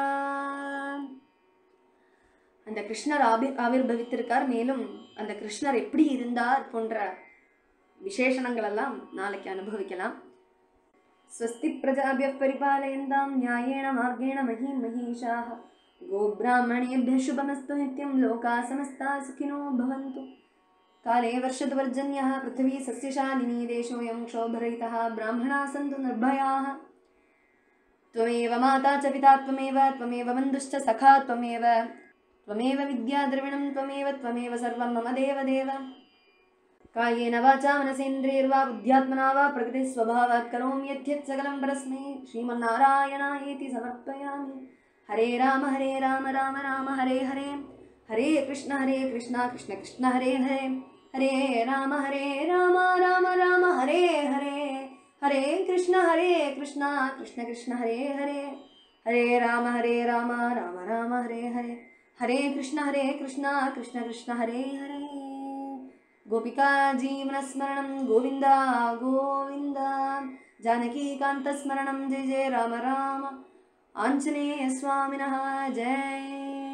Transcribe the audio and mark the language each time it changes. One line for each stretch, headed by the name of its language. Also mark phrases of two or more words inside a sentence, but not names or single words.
Tamil: அந்த கிருஷ்ணர் ஆவிர்பவித்திருக்கார். மேலும் அந்த கிருஷ்ணர் எப்படி இருந்தார் போன்ற விசேஷணங்கள் எல்லாம் நாளைக்கு அனுபவிக்கலாம்.
Sanskrit: स्वस्ति प्रजाभ्यः परिपालयन्तां न्यायेन मार्गेण महीं महीशाः கோப்ராஹ்மணேभ्यः शुभमस्तु नित्यं लोकाः समस्ताः सुखिनो भवन्तु. काले वर्षद्वर्जन्यः पृथिवी सस्यशालिनी देशोऽयं क्षोभरहितः ब्राह्मणाः सन्तु निर्भयाः. त्वमेव माता च पिता त्वमेव बन्धुश्च सखा त्वमेव विद्या द्रविणं त्वमेव सर्वं मम देवदेव. कायेन वाचा मनसेन्द्रियैर्वा बुद्ध्यात्मना वा प्रकृतिस्वभावात् करोमि यद्यत् सकलं परस्मै श्रीमन्नारायणायेति समर्पयामि. हरे राम राम राम हरे हरे, हरे कृष्ण कृष्ण कृष्ण हरे हरे, हरे राम राम राम हरे हरे, हरे कृष्ण कृष्ण कृष्ण हरे हरे, हरे राम राम राम हरे हरे, हरे कृष्ण कृष्ण कृष्ण हरे हरे. गोपिका जीवन स्मरणं गोविंदा गोविंदा. जानकी कांत स्मरणं जय जय राम राम. आंजनेय स्वामिनः जय.